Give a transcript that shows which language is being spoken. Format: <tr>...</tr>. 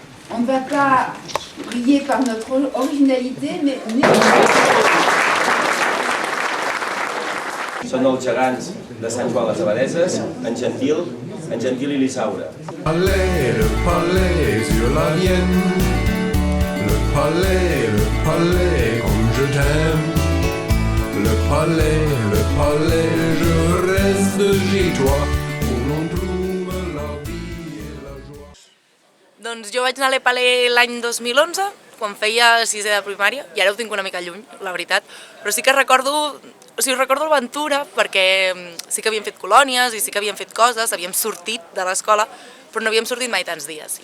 <fr>On ne va pas briller par notre originalité, mais...</fr> <ca>Són els gegants de Sant Joan les Abadesses, en Gentil i l'Isaura.</ca> <fr>Le palais sur la Vienne. Le palais comme je t'aime. Le palais, je reste chez toi, où l'on trouve la vie et la joie.</fr> <ca>Doncs jo vaig anar a l'Épalay l'any 2011, quan feia 6è de primària, i ara ho tinc una mica lluny, la veritat, però sí que recordo l'aventura perquè sí que havíem fet colònies i sí que havíem fet coses, havíem sortit de l'escola, però no havíem sortit mai tants dies.</ca>